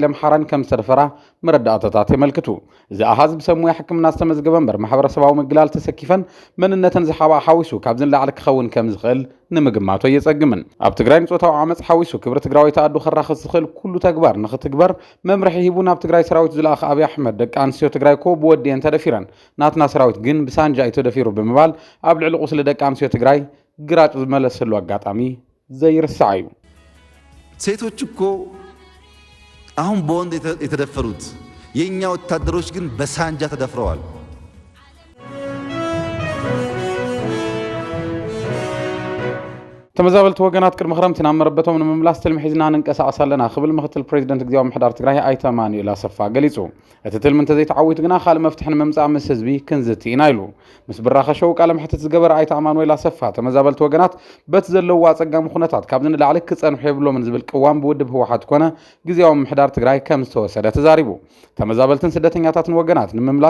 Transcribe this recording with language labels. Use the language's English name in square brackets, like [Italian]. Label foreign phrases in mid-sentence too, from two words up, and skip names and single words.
[Tigrinya] ኣምሓራን ከም ዝተደፈራ መረዳእታታት የመልክቱ እዚ ኣሃዝ ብሰሙያ ሕክምና ዝተመዝገበ እምበር ማሕበረሰባዊ ምግላል ተሰኪፈን መንነተን ዝሓባ ሓዊሱ ካብ ዝንላዕሊ ክኸውን ከም ዝኽእል ንምግማቶ የጸግምን ኣብ ትግራይ ንጾታዊ ዓመፅ ሓዊሱ ክብሪ ትግራዊ ተኣዱ ክራኸስ ዝኽእል ኩሉ ተግባር ንኽትግበር መምርሒ ሂቡ ናብ ትግራይ ሰራዊት ዝለኣኸ ኣብይ ኣሕመድ ደቂ ኣንስትዮ ትግራይ ኮ ብወዲአን ተደፊረን ናትና ሰራዊት ግን ብሳንጃ እዩ ተደፊሩ ብምባል ኣብ ልዕሊ ቁስሊ ደቂ ኣንስትዮ ትግራይ ግራጭ ዝመለሰሉ አጋጣሚ ዘይርሳዕ እዩ [Amharic] ሴቶች እኮ አሁን በወንድ የተደፈሩት የኛ ወታደሮች ግን በሳንጃ ተደፍረዋል [Tigrinya] ተመዛበልቲ ወገናት ቅድሚ ክረምቲ ናብ መረበቶም ንምምላስ ትልሚ ሒዝና ንንቀሳቐስ ኣለና ክብል ምክትል ፕሬዚደንት ግዜያዊ ምሕዳር ትግራይ ኣይተ ኣማኑኤል ኣሰፋ ገሊጹ እቲ ትልሚ እንተዘይተዓዊቱ ግና ካልእ መፍትሒ ንምምፃእ ምስ ህዝቢ ክንዝቲ ኢና ኢሉ ምስ ብራኸሸው ቃለ መሕትት ዝገበረ ኣይተ ኣማኑኤል ኣሰፋ ተመዛበልቲ ወገናት በቲ ዘለዋ ኣጸጋሚ ኩነታት ካብ ዝንላዕሊ ክጸንሑ የብሎምን ዝብል ቅዋም ብውድብ ህወሓት ኮነ ግዜያዊ ምሕዳር ትግራይ ከም ዝተወሰደ ተዛሪቡ ተመዛበልትን ስደተኛታትን ወገናት ንምምላስ